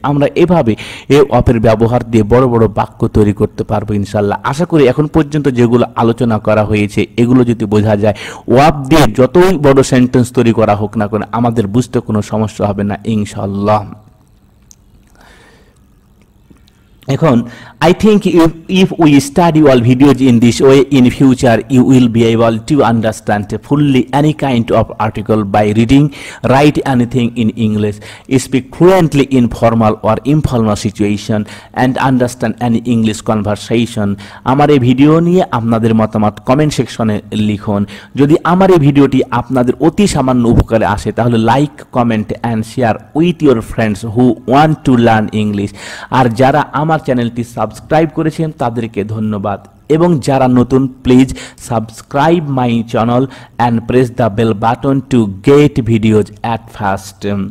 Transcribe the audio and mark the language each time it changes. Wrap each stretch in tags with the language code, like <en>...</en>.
<bn>আমরা এভাবে অফের ব্যবহার দিয়ে বড় বড় বাক্য তৈরি করতে পারবো ইনশাল্লাহ। আশা করি এখন পর্যন্ত যেগুলো আলোচনা করা হয়েছে এগুলো যদি বোঝা যায়, ওয়াফ দিয়ে যতই বড় সেন্টেন্স তৈরি করা হোক না কেন আমাদের বুঝতে কোনো সমস্যা হবে না ইনশাল্লাহ। এখন</bn> <en>I think if we study all videos in this way in future, you will be able to understand fully any kind of article by reading, write anything in English, speak fluently in formal or informal situation, and understand any English conversation.</en> <bn>আমার এই video নিয়ে আপনাদের মতামত comment সেকশনে লিখুন। যদি আমার এই ভিডিওটি আপনাদের অতি সামান্য উপকারে আসে তাহলে</bn> <en>Like, comment and share with your friends who want to learn English.</en> <bn>আর যারা আমার চ্যানেলটি সাবস্ক্রাইব করেছেন তাদেরকে ধন্যবাদ, এবং যারা নতুন</bn> <en>Please subscribe my channel and press the bell button to get videos at first.</en>